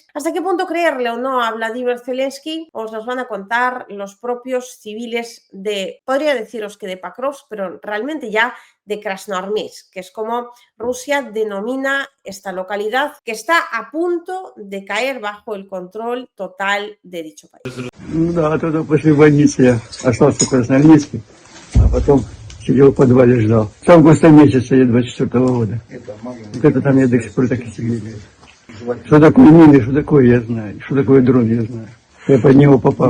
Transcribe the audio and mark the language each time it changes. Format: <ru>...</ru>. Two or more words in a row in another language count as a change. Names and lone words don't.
<es>¿Hasta qué punto creerle o no a Vladimir Zelensky? Os los van a contar los propios civiles de, podría deciros que de Pakrovsk, pero realmente ya de Krasnoarmeysk, que es como Rusia denomina esta localidad que está a punto de caer bajo el control total de dicho país.</es> <ru>Ну да, оттуда после больницы я остался в Красноармейске, а потом сидел в подвале, ждал. С августа месяца я 24-го года. Вот это там я до сих пор так и сидел. Что такое мины, что такое я знаю, что такое дрон я знаю. Я под него попал.</ru>